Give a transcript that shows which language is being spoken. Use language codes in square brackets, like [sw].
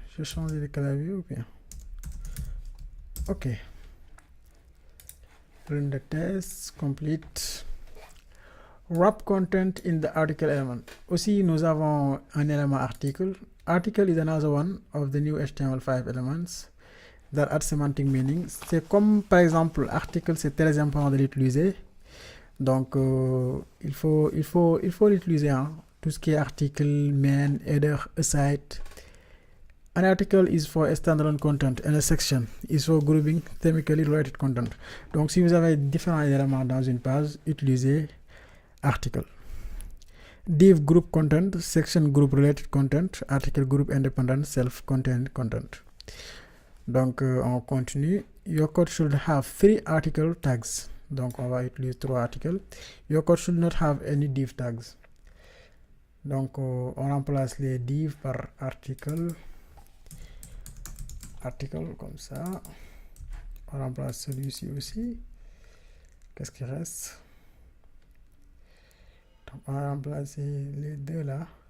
[fr] Je change de clavier ou bien? Ok. [en] Run the test, complete. Wrap content in the article element. [fr] Aussi, nous avons un élément article. [en] Article is another one of the new HTML5 elements that add semantic meaning. [fr] C'est comme, par exemple, article, c'est très important de l'utiliser. Donc, il faut l'utiliser, hein. Tout ce qui est article, main, header, aside. [en] An article is for standalone content and a section is for grouping thematically related content. [fr] Donc, si vous avez différents éléments dans une page, utilisez article. [en] Div group content, section group related content, article group independent, self-contained content. [fr] Donc, on continue. [en] Your code should have 3 article tags. [fr] Donc, on va utiliser 3 articles. [en] Your code should not have any div tags. [fr] Donc, on remplace les divs par article. Article comme ça. On remplace celui-ci aussi. Qu'est-ce qui reste? Donc, on va remplacer les deux là.